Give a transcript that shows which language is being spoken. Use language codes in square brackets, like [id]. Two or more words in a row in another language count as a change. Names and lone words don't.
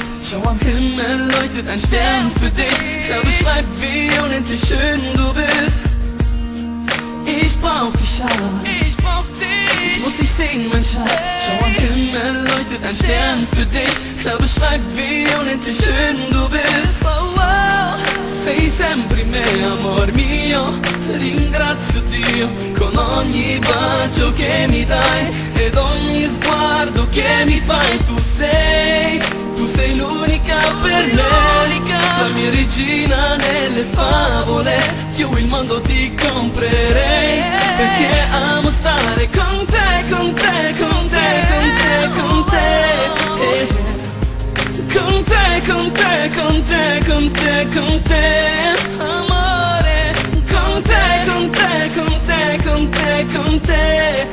[de] Schau am Himmel, leuchtet ein Stern für dich. Er beschreibt, wie unendlich schön du bist. Ich brauch dich, Schatz. Ich muss dich sehen, mein Schatz. Schau am Himmel, leuchtet ein Stern für dich. Er beschreibt, wie unendlich schön du bist. [it] Oh, oh. Sei sempre me, amor mio. Ringrazio Dio con ogni bacio che mi dai ed ogni sguardo che mi fai. Tu sei l'unica per me, la mia regina nelle favole. Io il mondo ti comprerei, perché amo stare con te, con te, con te, con te, con te. Con te, con te, con te, con te, con te. Amore, con te, con te, con te, con te, con te.